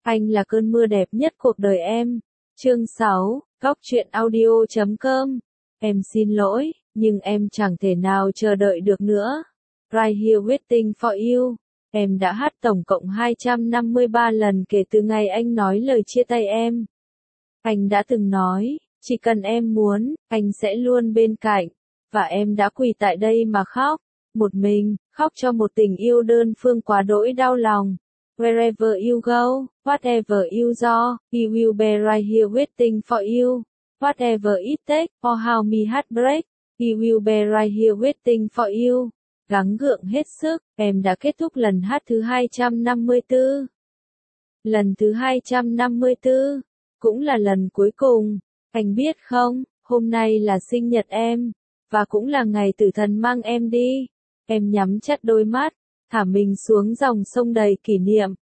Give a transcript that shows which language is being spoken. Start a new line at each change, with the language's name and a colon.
Vietnamese: anh là cơn mưa đẹp nhất cuộc đời em. Chương 6, góc truyện audio.com. Em xin lỗi, nhưng em chẳng thể nào chờ đợi được nữa.
English: Right here waiting for you.
Vietnamese: Em đã hát tổng cộng 253 lần kể từ ngày anh nói lời chia tay em. Anh đã từng nói, chỉ cần em muốn, anh sẽ luôn bên cạnh. Và em đã quỳ tại đây mà khóc, một mình, khóc cho một tình yêu đơn phương quá đỗi đau lòng.
English: Wherever you go, whatever you do, he will be right here waiting for you. Whatever it takes, or how me heartbreak, he will be right here waiting for you.
Vietnamese: Gắng gượng hết sức, em đã kết thúc lần hát thứ 254. Lần thứ 254, cũng là lần cuối cùng. Anh biết không, hôm nay là sinh nhật em, và cũng là ngày tử thần mang em đi. Em nhắm chặt đôi mắt, thả mình xuống dòng sông đầy kỷ niệm.